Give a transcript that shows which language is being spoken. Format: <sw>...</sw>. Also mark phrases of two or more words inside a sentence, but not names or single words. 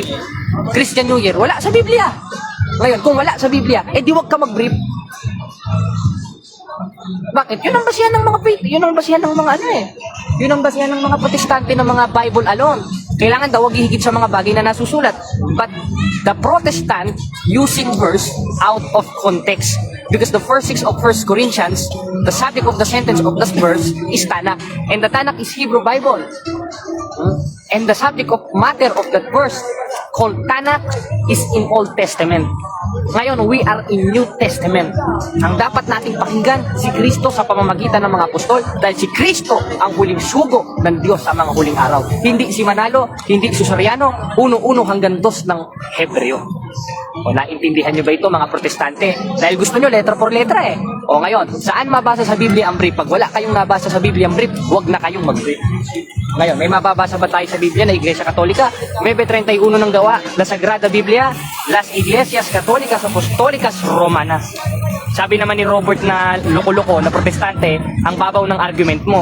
<en>Christian New Year?</en> <tl>Wala sa Biblia. Ngayon, kung wala sa Biblia, di wag ka mag-brief. Bakit? Yun ang basihan ng mga faith. Yun ang basihan ng mga Yun ang basihan ng mga protestante ng mga</tl> <en>Bible alone.</en> <tl>Kailangan daw wag ihigit sa mga bagay na nasusulat.</tl> <en>But the Protestant using verse out of context. Because the first 6 of 1 Corinthians, the subject of the sentence of this verse is Tanakh. And the Tanakh is Hebrew Bible. And the subject of matter of that verse called Tanakh is in Old Testament.</en> <tl>Ngayon,</tl> <en>we are in New Testament.</en> <tl>Ang dapat nating pakinggan, si Kristo sa pamamagitan ng mga apostol, dahil si Kristo ang huling sugo ng Diyos sa mga huling araw. Hindi si Manalo, hindi si Soriano, 1:1 hanggang 2 ng Hebreo. O naintindihan nyo ba ito mga protestante? Dahil gusto nyo</tl> <es>letra por letra</es> <tl>O ngayon, saan mabasa sa Biblia ang brief? Pag wala kayong nabasa sa Biblia ang brief, huwag na kayong mag-brief. Ngayon, may mababasa ba tayo sa Biblia na Iglesia Katolika? 9:31 ng gawa,</tl> <es>La Sagrada Biblia, Las Iglesias Católicas Apostólicas Romanas.</es> <tl>Sabi naman ni Robert na loko-loko na protestante, ang babaw ng argument mo.</tl>